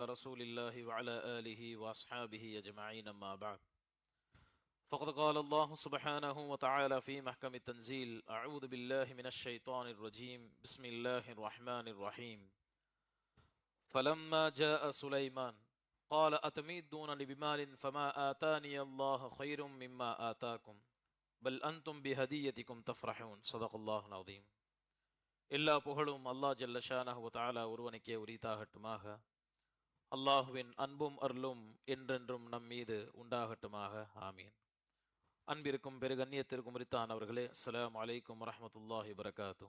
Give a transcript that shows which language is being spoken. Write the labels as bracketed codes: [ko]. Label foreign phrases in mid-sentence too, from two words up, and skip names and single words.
[ar] رسول الله وعلى آله وأصحابه أجمعين أما بعد فقد قال الله سبحانه وتعالى في محكم التنزيل أعوذ بالله من الشيطان الرجيم بسم الله الرحمن الرحيم فلما جاء سليمان قال أتمدونني بمال فما آتاني الله خير مما آتاكم بل أنتم بهديتكم تفرحون صدق الله العظيم. [ta] எல்லா புகழும் அல்லாஹ் [ar] جل شأنه وتعالى [ta] ஒருவனுக்கே உரித்தாகட்டுமாக. அல்லாஹுவின் அன்பும் அருளும் என்றென்றும் நம் மீது உண்டாகட்டுமாக. ஆமீன். அன்பிற்கும் பெருகண்ணியத்திற்கும் உரித்தானவர்களே, [ar] السلام عليكم ورحمة الله وبركاته.